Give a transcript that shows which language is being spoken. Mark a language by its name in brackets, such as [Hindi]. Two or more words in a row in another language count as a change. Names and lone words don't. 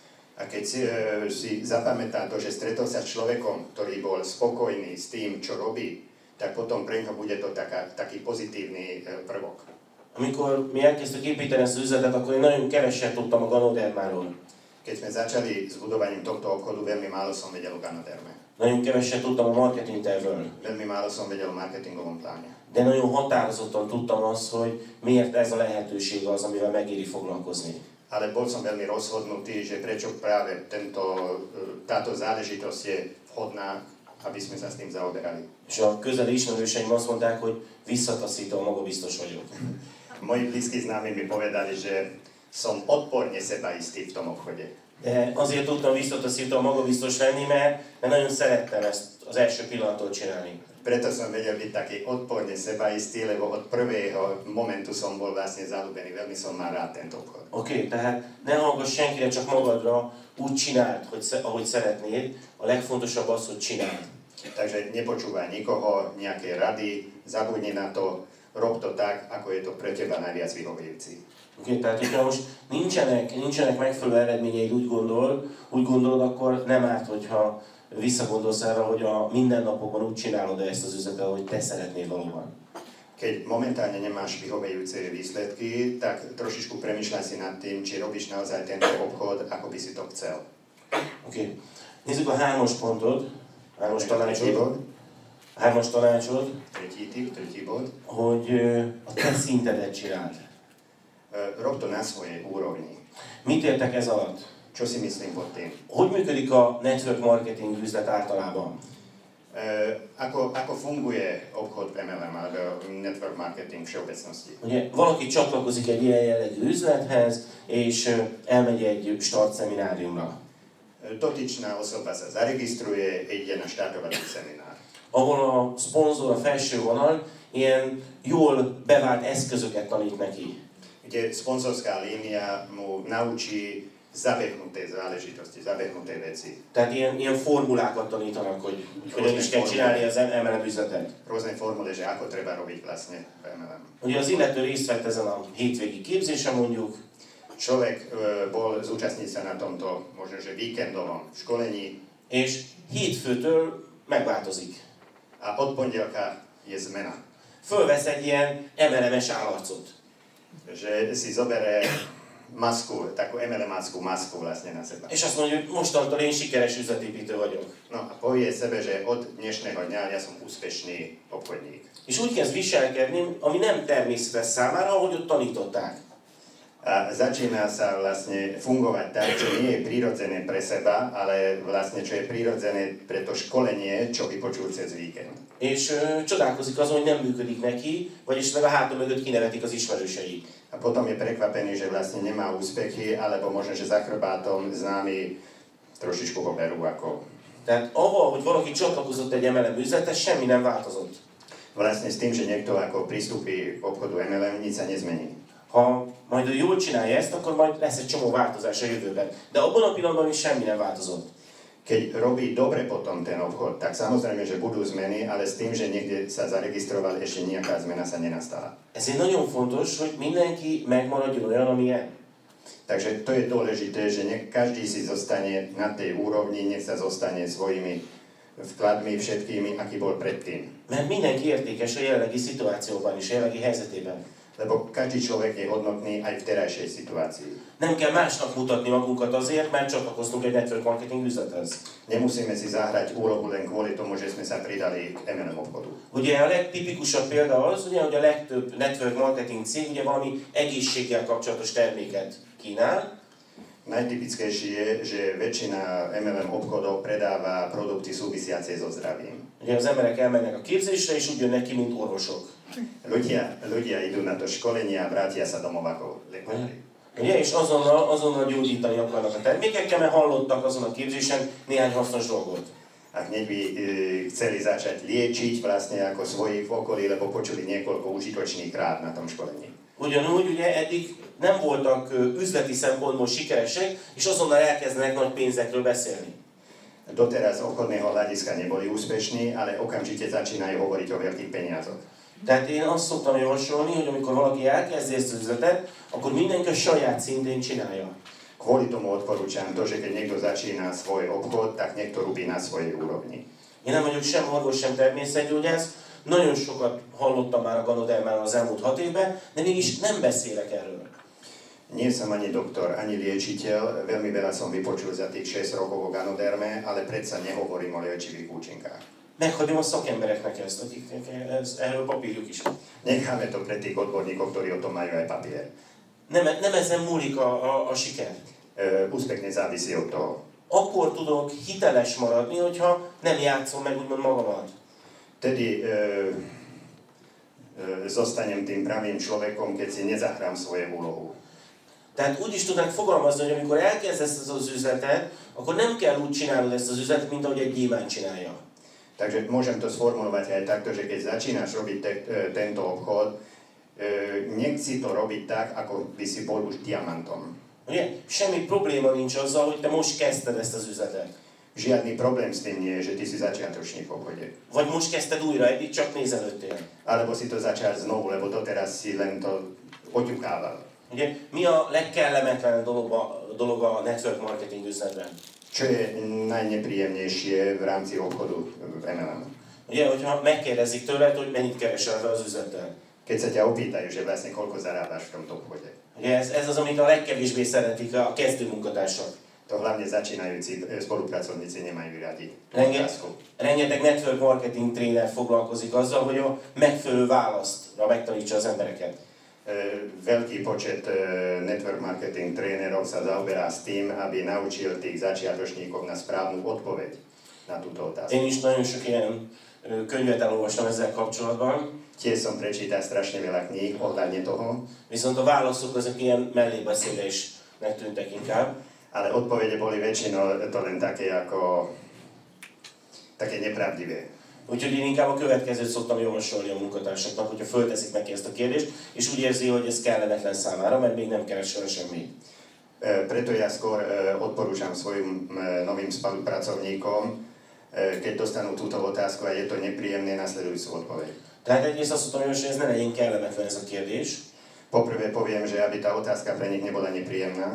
[Slovak] A keď si zapamätá to, že stretol sa s človekom, ktorý bol spokojný s tým, čo robí, tak potom pre ňo bude to taký pozitívny prvok. [Hungarian] Amikor mi elkezdtük építeni ezt az üzletet, akkor én nagyon keveset tudtam a Ganodermáról. [Slovak] Keď sme začali s budovaním tohto obchodu, veľmi málo som vedel o Ganoderme. [Hungarian] Nagyon keveset tudtam a marketing tervről. [Slovak] Veľmi málo som vedel o marketingovom pláne. [Hungarian] De nagyon határozottan tudtam azt, hogy miért ez a lehetőség az, amivel megéri foglalkozni. [Slovak] Ale bol som veľmi rozhodnutý, že prečo práve táto záležitosť je vhodná aby sme sa s tým zaoberali. [Hungarian] És a közeli ismerőseim azt mondták, hogy visszataszító, magabiztos vagyok. [Slovak] Moji blízki známi mi povedali, že som odporne sebaistý v tom obchode. [Hungarian] De azért tudtam visszataszító, magabiztos lenni, mert nagyon szerettem ezt az első pillanattól csinálni. [Slovak] Preto som vedel byť taký odporne sebaistý, lebo od prvého momentu som bol vlastne zalúbený. Veľmi som mal rád tento obchod. [Hungarian] Oké, tehát ne hallgass senkire, csak magadra, úgy csináld, ahogy szeretnéd. A legfontosabb az, hogy csináld. [Slovak] Takže nepočúvaj nikoho, nejaké rady, zabudni na to, rob to tak, ako je to pre teba najviac vyhovujúci. [Hungarian] Oké, tehát hogyha most nincsenek megfelelő eredményeid, úgy gondolod, akkor nem árt, hogyha visszagondolsz arra, hogy a mindennapokban úgy csinálod ezt az üzletet, ahogy te szeretnéd valóban. [Slovak] Keď momentálne nemáš vyhovujúce výsledky, tak trošičku premýšľaj si nad tým, či robíš naozaj tento obchod, ako by si to chcel. [Hungarian] Oké. Nézzük a 3-as pontot, 3-as tanácsot, [Slovak] Tretí bod. [Hungarian] hogy a te szintedet csináld. [Slovak] Rob to na svojej úrovni. [Hungarian] Mit értek ez alatt? [Slovak] Čo si myslím pod tým? [Hungarian] Hogy működik a [English] network marketing [Hungarian] üzlet általában? [Slovak] Ako funguje obchod v MLM, alebo [English] network marketing [Slovak] všeobecnosti? [Hungarian] Ugye valaki csatlakozik egy ilyen jellegű üzlethez, és elmegy egy start szemináriumra. [Slovak] Dotyčná osoba sa zaregistruje, ide na štartovací seminár. [Hungarian] Ahol a szponzor, a felső vonal ilyen jól bevált eszközöket tanít neki. [Slovak] Kde sponzorská línia mu naučí zabehnuté záležitosti, zabehnuté veci. [Hungarian] Tehát ilyen formulákat tanítanak, hogy hogyan is kell csinálni az MLM üzletet. [Slovak] Rôzne formuly, že ako treba robiť vlastne v MLM. [Hungarian] Ugye az illető részt vett ezen a hétvégi képzésen mondjuk. [Slovak] Človek bol zúčastniť sa na tomto, možno že víkendovom školení. [Hungarian] És hétfőtől megváltozik. [Slovak] A od pondelka je zmena. [Hungarian] Fölvesz egy ilyen MLM-es állarcot. [Slovak] Že si zobere masku, takú MLM-áckú masku vlastne na seba. [Hungarian] És azt mondja, hogy mostantól én sikeres üzletépítő vagyok. [Slovak] No a povie sebe, že od dnešného dňa ja som úspešný obchodník. [Hungarian] És úgy kezd viselkedni, ami nem természetes számára, ahogy ott tanították. [Slovak] A začína sa vlastne fungovať tak, čo nie je prirodzené pre seba, ale vlastne čo je prirodzené pre to školenie, čo vypočul cez víkend. [Hungarian] És csodálkozik azon, hogy nem működik neki, vagyis meg a háta mögött kinevetik az ismerősei. [Slovak] A potom je prekvapený, že vlastne nemá úspechy, alebo možno, že za chrbátom známy trošičku ho berú ako... [Hungarian] Tehát avval, hogy valaki csatlakozott egy MLM üzlethez, semmi nem változott. [Slovak] Vlastne s tým, že niekto ako pristúpi k obchodu MLM, nič sa nezmení. [Hungarian] Ha majd ő jól csinálja ezt, akkor majd lesz egy csomó változás a jövőben. De abban a pillanatban is semmi nem változott. [Slovak] Keď robí dobre potom ten obchod, tak samozrejme, že budú zmeny, ale s tým, že niekde sa zaregistroval, ešte nejaká zmena sa nenastala. [Hungarian] Ezért nagyon fontos, hogy mindenki megmaradjon olyan, amilyen. [Slovak] Takže to je dôležité, že každý si zostane na tej úrovni, nech sa zostane svojimi vkladmi všetkými, aký bol predtým. [Hungarian] Mert mindenki értékes a jelenlegi szituációban is, a jelenlegi helyzetében. [Slovak] Lebo každý človek je hodnotný aj v terajšej situácii. [Hungarian] Nem kell másnak mutatni magunkat azért, mert csatlakoztunk egy [English] network marketing [Hungarian] üzlethez. [Slovak] Nemusíme si zahrať úlohu len kvôli tomu, že sme sa pridali k MLM obchodu. [Hungarian] Ugye a legtipikusabb példa az, ugye, hogy a legtöbb [English] network marketing [Hungarian] cég ugye valami egészséggel kapcsolatos terméket kínál. [Slovak] Najtypickejší je, že väčšina MLM obchodov predáva produkty súvisiace so zdravím. [Hungarian] Ugye az emberek elmennek a képzésre, és úgy jönnek ki, mint orvosok. [Slovak] Ľudia idú na to školenie a vrátia sa domov ako lekári. [Hungarian] Ugye, és azonnal gyógyítani akarnak a termékekkel, mert hallottak azon a képzésen néhány hasznos dolgot. [Slovak] A hneď by chceli začať liečiť vlastne ako svojich v okolí, lebo počuli niekoľko užitočných rád na tom školení. [Hungarian] Ugyanúgy ugye eddig nem voltak üzleti szempontból sikeresek, és azonnal elkezdenek nagy pénzekről beszélni. [Slovak] Doteraz obchodného hľadiska neboli úspešní, ale okamžite začínajú hovoriť o veľkých peniazoch. [Hungarian] Tehát én azt szoktam javasolni, hogy amikor valaki elkezdi ezt az üzletet, akkor mindenki a saját szintén csinálja. [Slovak] Kvôli tomu odporúčam to, že keď niekto začína svoj obchod, tak nech to robí na svojej úrovni. [Hungarian] Én nem vagyok sem orvos, sem természetgyógyász, nagyon sokat hallottam már a Ganodermáról az elmúlt 6 évben, de mégis nem beszélek erről. [Slovak] Nie som ani doktor, ani liečiteľ, veľmi veľa som vypočul za tých 6 rokov o Ganoderme, ale predsa nehovorím o liečivých účinkách. [Hungarian] Meghagyom a szakembereknek ezt, akiknek erről papírjuk is. [Slovak] Necháme to pre tých odborníkov, ktorí o tom majú aj papier. [Hungarian] Nem ezen múlik a siker. [Slovak] Úspech nezávisí od toho. [Hungarian] akkor tudok hiteles maradni, hogyha nem játszom meg úgymond magamat. [Slovak] Tedy zostanem tým pravým človekom, keď si nezahrám svoju úlohu. [Hungarian] Tehát úgy is tudnánk fogalmazni, hogy amikor elkezdesz ezt az üzletet, akkor nem kell úgy csinálnod ezt az üzletet, mint ahogy egy gyémánt csinálja. [Slovak] Takže môžem to sformulovať aj takto, že keď začínaš robiť tento obchod, nechci to robiť tak, ako by si bol už diamantom. [Hungarian] Ugye? Semmi probléma nincs azzal, hogy te most kezdted ezt az üzletet. [Slovak] Žiadny problém s tým nie je, že ty si začiatočník v obchode. [Hungarian] Vagy most kezdted újra, eddig csak nézelődtél. [Slovak] Alebo si to začal znovu, lebo doteraz si len to oťukával. [Hungarian] Ugye? Mi a legkellemetlenebb dolog a [English] network marketing [Hungarian] üzletben? [Slovak] Čo je najnepríjemnejšie v rámci obchodu v MLM? [Hungarian] Ugye, hogyha megkérdezik tőled, hogy mennyit keresel be az üzlettel. [Slovak] Keď sa ťa opýtajú, že vlastne koľko zarábaš v tomto obchode. [Hungarian] Ugye, ez az, amit a legkevésbé szeretik a kezdő munkatársak. [Slovak] To hlavne začínajúci spolupracovníci nemajú radi. [Hungarian] Rengeteg [English] network marketing [Hungarian] tréner foglalkozik azzal, hogy a megfelelő választra megtanítsa az embereket. [Slovak] Veľký počet [English] network marketing [Slovak] trénerov sa zaoberá s tým, aby naučil tých začiatočníkov na správnu odpoveď na túto otázku. [Hungarian] Én is nagyon sok ilyen könyvet elolvastam ezzel kapcsolatban. [Slovak] Tiež som prečítal strašne veľa kníh ohľadne toho. [Hungarian] Viszont a válaszok azok ilyen mellébeszélésnek tűntek inkább. [Slovak] Ale odpovede boli väčšinou to len také ako také nepravdivé. [Hungarian] Úgyhogy én inkább a következőt szoktam javasolni a munkatársaknak, hogyha fölteszik neki ezt a kérdést, és úgy érzi, hogy ez kellemetlen számára, mert még nem keresel semmi. [Slovak] Preto ja skôr odporúčam svojim novým spolupracovníkom, keď dostanú túto otázku a je to nepríjemné, nasledujúcu odpoveď. [Hungarian] Tehát egyrészt azt mondtam, hogy ez ne legyen kellemetlen ez a kérdés. [Slovak] Poprvé poviem, že aby tá otázka pre nich nebola nepríjemná.